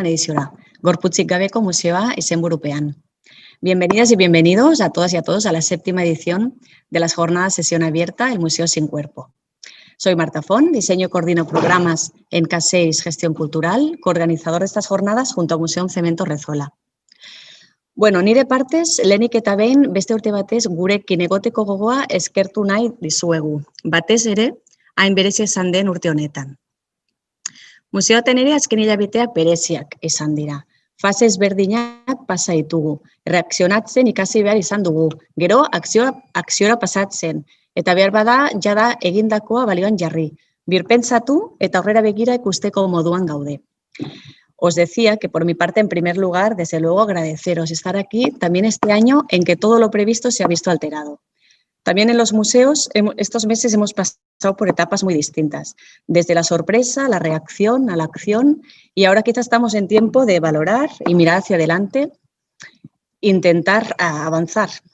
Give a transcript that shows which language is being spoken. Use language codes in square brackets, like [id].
[eu] ediziora, Gorputzik gabeko museoa izenburupean. [es] Bienvenidas y bienvenidos a todas y a todos a la 7ª edición de las jornadas Sesión Abierta, el Museo Sin Cuerpo. Soy Marta Font, diseño y coordino programas en K6 Gestión Cultural, coorganizador de estas jornadas junto a Museo Cemento Rezola. [eu] Bueno, nire partez, lehenik eta behin beste urte batez gurekin egoteko gogoa eskertu nahi dizuegu. Batez ere, hain berezia izan den urte honetan. Museoaten ere azken hilabeteak bereziak izan dira. Fase ezberdinak pasa ditugu. Reakzionatzen ikasi behar izan dugu. Gero, akziora pasatzen. Eta behar bada, jada egindakoa balioan jarri. Birpentsatu eta aurrera begira ikusteko moduan gaude. [es] Os decía que por mi parte, en primer lugar, desde luego agradeceros estar aquí también este año en que todo lo previsto se ha visto alterado. También en los museos, estos meses hemos pasado por etapas muy distintas, desde la sorpresa, la reacción, a la acción, y ahora quizás estamos en tiempo de valorar y mirar hacia adelante, intentar avanzar.